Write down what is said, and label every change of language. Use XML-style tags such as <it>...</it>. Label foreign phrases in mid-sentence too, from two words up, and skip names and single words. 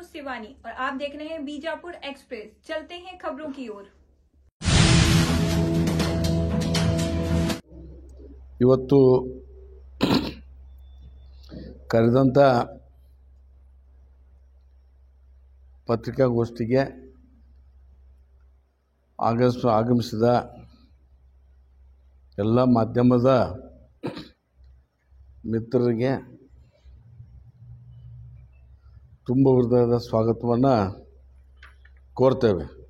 <hi>शिवानी और आप देख रहे हैं बीजापुर एक्सप्रेस। चलते हैं खबरों की ओर।</hi> <kn>ಇವತ್ತು ಕರೆದಂತ ಪತ್ರಿಕಾಗೋಷ್ಠಿಗೆ ಆಗಮಿಸಿದ ಎಲ್ಲ ಮಾಧ್ಯಮದ ಮಿತ್ರರಿಗೆ ತುಂಬ ಹೃದಯದ ಸ್ವಾಗತವನ್ನು ಕೋರ್ತೇವೆ.</kn>